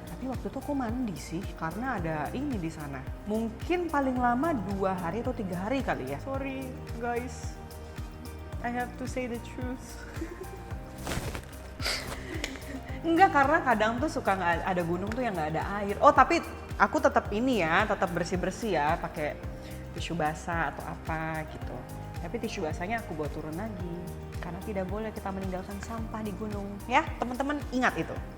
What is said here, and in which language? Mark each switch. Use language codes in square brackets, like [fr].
[id] Tapi waktu itu aku mandi sih karena ada ini di sana. Mungkin paling lama 2 hari atau 3 hari kali ya. [en] Sorry guys, I have to say the truth. [id] Enggak, karena kadang tuh suka nggak ada gunung tuh yang nggak ada air. Oh tapi aku tetap ini ya, tetap bersih ya, pakai tisu basah atau apa gitu. Tapi tisu basahnya aku bawa turun lagi. Karena tidak boleh kita meninggalkan sampah di gunung. Ya, teman-teman ingat itu.